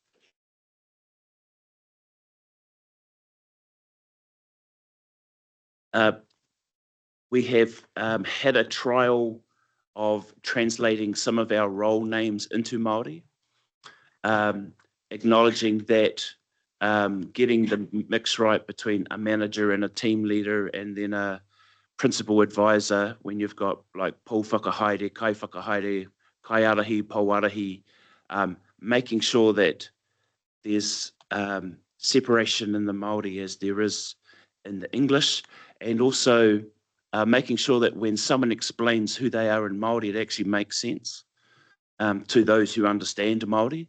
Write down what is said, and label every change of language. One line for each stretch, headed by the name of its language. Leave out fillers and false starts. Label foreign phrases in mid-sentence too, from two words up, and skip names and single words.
English: We have had a trial of translating some of our role names into Māori, acknowledging that getting the mix right between a manager and a team leader and then a principal advisor, when you've got like
Māori: pō whakahaere, kai whakahaere, kai arahi, pō arahi,
English: making sure that there's separation in the Māori as there is in the English, and also making sure that when someone explains who they are in Māori, it actually makes sense to those who understand Māori.